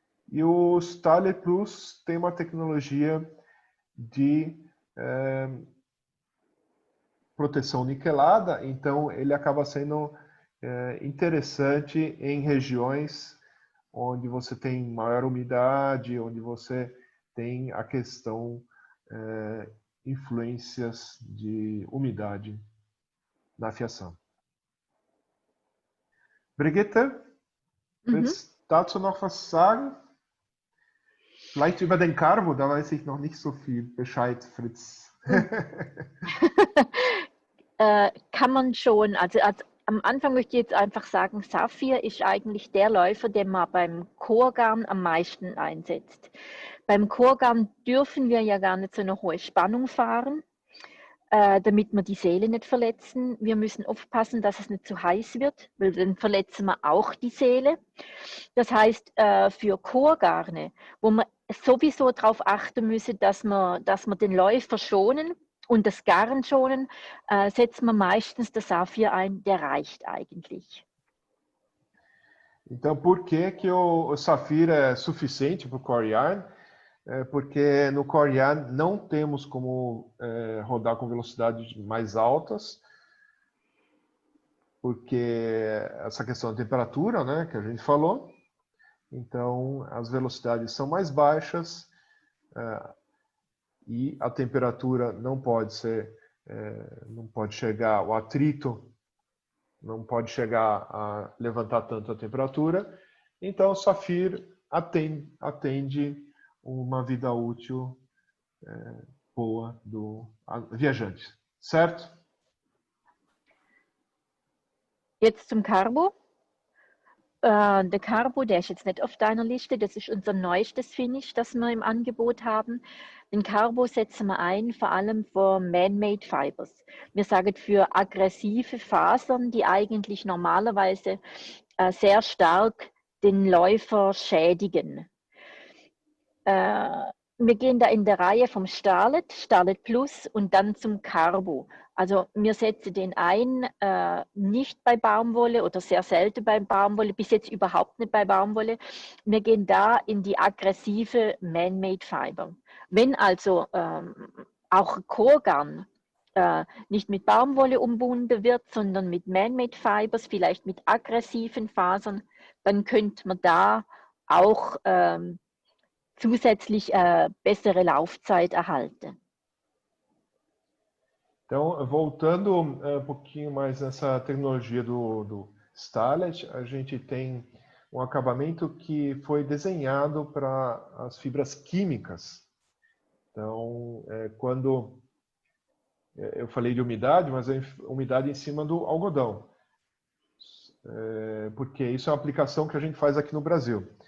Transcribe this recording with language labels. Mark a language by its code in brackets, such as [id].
[pt] E o Starlet Plus tem uma tecnologia de proteção niquelada, então ele acaba sendo interessante em regiões onde você tem maior umidade, onde você tem a questão influências de umidade na fiação. [de] Brigitte, willst du dazu noch was sagen? Vielleicht über den Carbo, da weiß ich noch nicht so viel Bescheid, Fritz. Kann man schon, also am Anfang möchte ich jetzt einfach sagen, Saphir ist eigentlich der Läufer, den man beim Chorgarn am meisten einsetzt. Beim Chorgarn dürfen wir ja gar nicht so eine hohe Spannung fahren, damit wir die Seele nicht verletzen. Wir müssen aufpassen, dass es nicht zu heiß wird, weil dann verletzen wir auch die Seele. Das heißt, für Chorgarne, wo man sowieso darauf achten müssen, dass wir den Läufer schonen und das Garn schonen, setzen wir meistens das Saphir ein, der reicht eigentlich. [pt] Então, por que o Saphir é suficiente para o Core Yarn? Porque no Core Yarn não temos como rodar com velocidades mais altas, porque essa questão da temperatura, né, que a gente falou. Então, as velocidades são mais baixas e a temperatura não pode chegar, o atrito não pode chegar a levantar tanto a temperatura. Então, o Saphir atende uma vida útil boa do viajante, certo? [de] Jetzt zum Carbo. Der Carbo, der ist jetzt nicht auf deiner Liste, das ist unser neuestes Finish, das wir im Angebot haben. Den Carbo setzen wir ein, vor allem für Man-Made Fibers. Wir sagen für aggressive Fasern, die eigentlich normalerweise sehr stark den Läufer schädigen. Wir gehen da in der Reihe vom Starlet, Starlet Plus und dann zum Carbo. Also wir setzen den ein, nicht bei Baumwolle oder sehr selten bei Baumwolle, bis jetzt überhaupt nicht bei Baumwolle. Wir gehen da in die aggressive Man-Made Fiber. Wenn also auch Chorgarn nicht mit Baumwolle umbunden wird, sondern mit Man-Made Fibers, vielleicht mit aggressiven Fasern, dann könnte man da auch zusätzlich bessere Laufzeit erhalten. [pt] Então, voltando um pouquinho mais nessa tecnologia do Starlet, a gente tem um acabamento que foi desenhado para as fibras químicas. Então, quando eu falei de umidade, mas é umidade em cima do algodão, porque isso é uma aplicação que a gente faz aqui no Brasil.